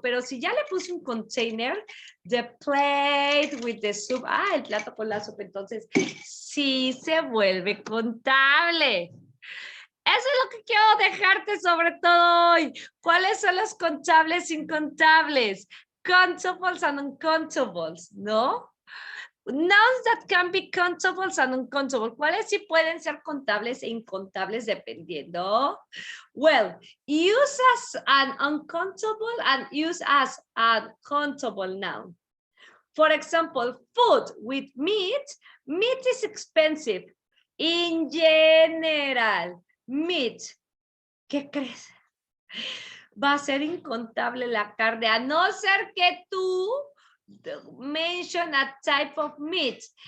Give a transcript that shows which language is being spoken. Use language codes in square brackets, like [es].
[es] Pero si ya le puse un container, [en] the plate with the soup. [es] Ah, el plato con la sopa. Entonces, sí se vuelve contable. Eso es lo que quiero dejarte sobre todo hoy. ¿Cuáles son los contables e incontables? Contables and uncontables, ¿no? [en] Nouns that can be contables and uncontables. [es] ¿Cuáles sí pueden ser contables e incontables dependiendo? [en] Well, use as an uncountable and use as a countable noun. For example, food with meat. Meat is expensive. In general. [es] Meat, ¿qué crees? Va a ser incontable la carne, a no ser que tú [en] mention a type of meat.